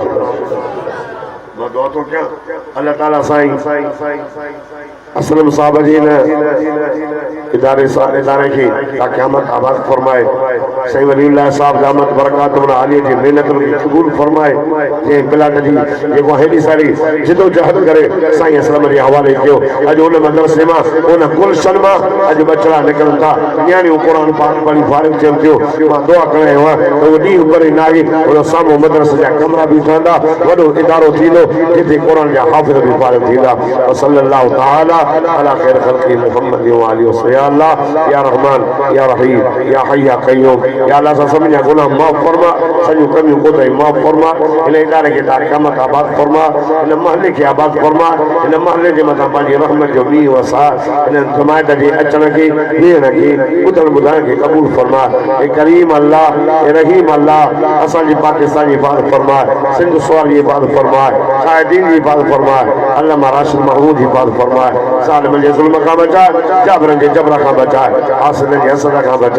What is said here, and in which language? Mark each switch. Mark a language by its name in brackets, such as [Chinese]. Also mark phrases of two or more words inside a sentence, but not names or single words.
[Sindhi] मां दुआ थो कयां अल्लाह ताला साईं असलम साहब जी ने इदारे खे क़यामत आबाद फरमाए साईं वलीउल्लाह साहब [Arabic] دامت بركات عالية [Sindhi] जी मेहनत खे क़बूल फरमाए जे प्लाट जी जेको हेॾी सारी जिदोजहद करे साईं असलम जे हवाले कयो अॼु उन मदरसे मां उन गुलशन मां अॼु बचड़ा निकिरनि था न्याणियूं क़ुरान पाक पढ़ी फारिग थियनि थियूं मां दुआ करण आयो आहियां त उहो ॾींहुं परे नाहे उन साम्हूं मदरसे जा कमरा बि ठहंदा वॾो इदारो थींदो जिते क़ुरान जा हाफ़िज़ बि फारिग थींदा [Arabic] صلى الله تعالى على خير خلقه محمد وآله وسلم يا الله يا رحمن يا رحيم يا حي يا قيوم يا الله [Sindhi] सा सभिनी जा गुनाह माफ़ फरमा सॼियूं कमियूं कोताही माफ़ फरमा इन इदारे खे क़यामत आबाद फरमा इन महले खे आबाद फरमा इन महले जे मथां पंहिंजी रहमत जो मींहुं वसा इन जमायत जे अचण खे वेहण खे ॿुधण ॿुधाइण खे क़बूल फरमा ए करीम अल्लाह ए रहीम अल्लाह असांजी पाकिस्तान जी हिफ़ाज़त फरमाए सिंध सूर जी हिफ़ाज़त फरमाए क़ाइदीन जी हिफ़ाज़त फरमाए अल्लामा राशिद महमूद जी हिफ़ाज़त फरमाए ज़ालिमनि जे ज़ुल्म खां बचाए जाबरनि जे जबर खां बचाए हासिदनि जे हसद खां बचाए